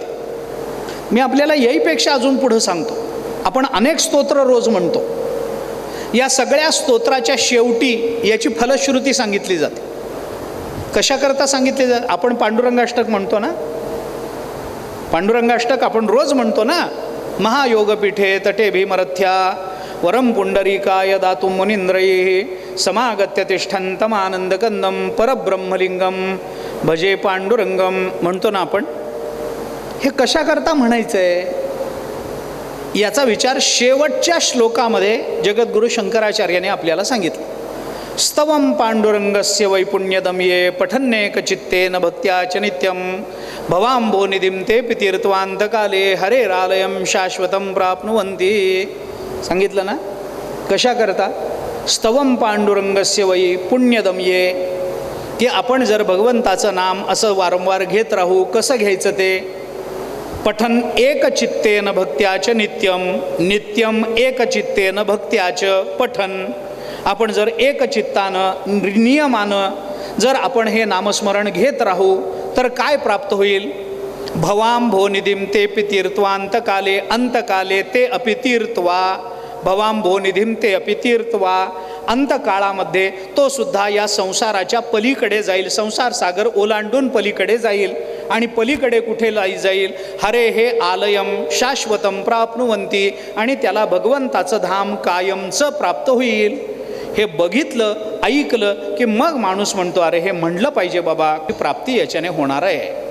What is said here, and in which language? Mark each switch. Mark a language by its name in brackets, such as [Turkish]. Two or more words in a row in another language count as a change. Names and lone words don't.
[Marathi] मी आपल्याला याहीपेक्षा अजून पुढं सांगतो. आपण अनेक स्तोत्र रोज म्हणतो. या सगळ्या स्तोत्राच्या शेवटी याची फलश्रुती सांगितली जाते. कशाकरता सांगितली जाते? आपण पांडुरंगाष्टक म्हणतो ना, पांडुरंगाष्टक आपण रोज म्हणतो ना. [Sanskrit] महायोगपीठे तटे भीमरथ्या वरम पुंडरीकाय दातुं मुनींद्रैः समागत्य तिष्ठन्तमानंदकंदम परब्रह्मलिंगम भजे पांडुरंगम [Marathi] म्हणतो ना आपण. हे कशाकरता म्हणायचं आहे याचा विचार शेवटच्या श्लोकामध्ये जगद्गुरु शंकराचार्याने आपल्याला सांगितलं. [Sanskrit] स्तवं पांडुरंगस्य वैपुण्यदं ये पठन्नेक चित्तेन भक्त्या च नित्यं भवाम्भोनिधिं ते तीर्थवान्तकाले हरेरालयं शाश्वतं प्राप्नुवन्ति. [Marathi] सांगितलं ना कशा करता. [Sanskrit] स्तवं पांडुरंगस्य वै पुण्यदं ये, [Marathi] की आपण जर भगवंताचं नाम असं वारंवार घेत राहू. कसं घ्यायचं ते? [Sanskrit] पठन एकचित्तेन भक्त्याच नित्यम, नित्यम एकचित्तेन भक्त्याच पठन. [Marathi] आपण जर एकचित्तानं नियमानं जर आपण हे नामस्मरण घेत राहू तर काय प्राप्त होईल? [Sanskrit] भवाम भोनिधिम ते तीर्थवांतकाले, अंतकाले ते अपि तीर्थवा. भवाम भोनिधिम ते अपि तीर्थवा. [Marathi] अंतकाळामध्ये तो सुद्धा या संसाराच्या पलीकडे जाईल, संसार सागर ओलांडून पलीकडे जाईल. आणि पलीकडे कुठे जाईल? [Sanskrit] हरे हे आलयम शाश्वतम प्राप्नुवंती, [Marathi] आणि त्याला भगवंताचं धाम कायमचं प्राप्त होईल. हे बघितलं, ऐकलं की मग माणूस म्हणतो, अरे हे म्हणलं पाहिजे बाबा, की प्राप्ती याच्याने होणार आहे.